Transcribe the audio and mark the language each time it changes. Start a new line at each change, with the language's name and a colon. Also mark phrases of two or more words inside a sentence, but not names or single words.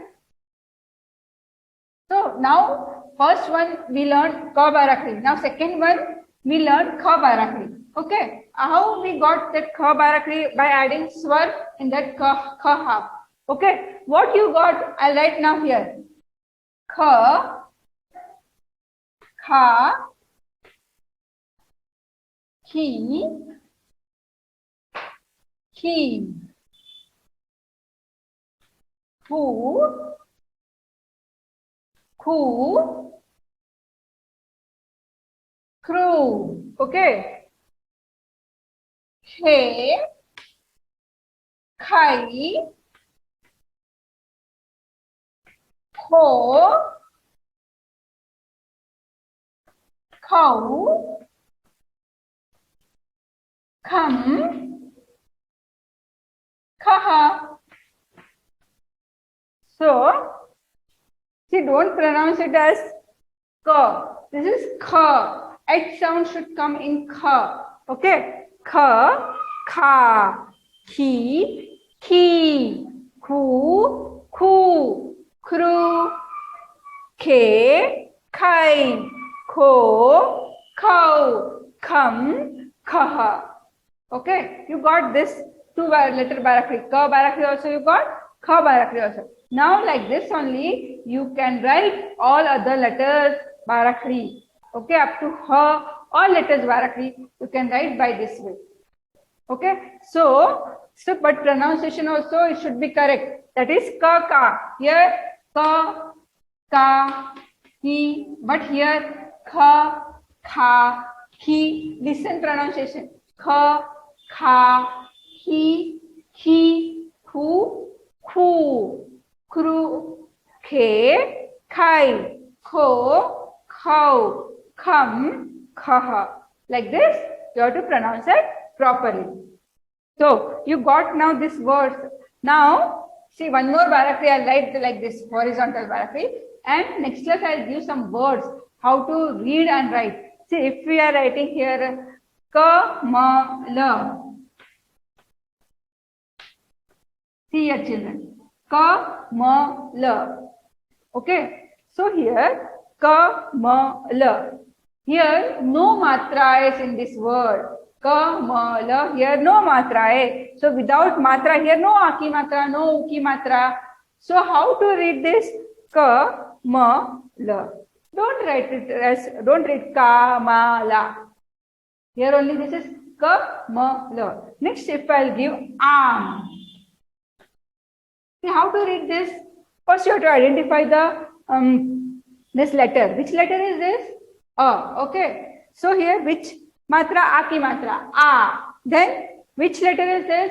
English: So now first one we learned Ka Barakhri. Now second one we learned Kha Barakhri. Okay. How we got that Kha Barakhri? By adding Swar in that Kha half. Okay. What you got? I'll write now here. Kha, Kha, Ki, Ki, Fu, Khu, Crew. Okay. Khe, Khai,
Hindi: खो, खौ, खम, खह.
English: So, see, don't pronounce it as ka. This is kha. H sound should come in kha. Okay? Kha, kha, ki, ki, ku, ku, kru, ke, kai, ko, khau, kham, khaha. Okay, you got this two letter barakri. Ka barakri also you got, kha barakri also. Now like this only you can write all other letters barakri. Okay, up to ha, all letters barakri you can write by this way. Okay, so but pronunciation also it should be correct. That is ka ka. Here ka ka ki, but here kha kha ki. Listen pronunciation. Kha kha ki ki khu khu kru khe khai kho khau kham khaha. Like this you have to pronounce it properly. So you got now this words. Now see one more barakri I'll write like this horizontal barakri, and next class I'll give some words how to read and write. See if we are writing here ka ma la. See here children, ka ma la. Okay, so here ka ma la. Here no matra is in this word. Ka ma la. Here no matra hai. So without matra here no aki matra, no uki matra. So how to read this? Ka ma la. Don't write it as, don't read ka ma la. Here only this is ka ma la. Next if I'll give am. See how to read this? First you have to identify the this letter. Which letter is this? A. Okay. So here which matra? Aki matra. A. Then which letter is this?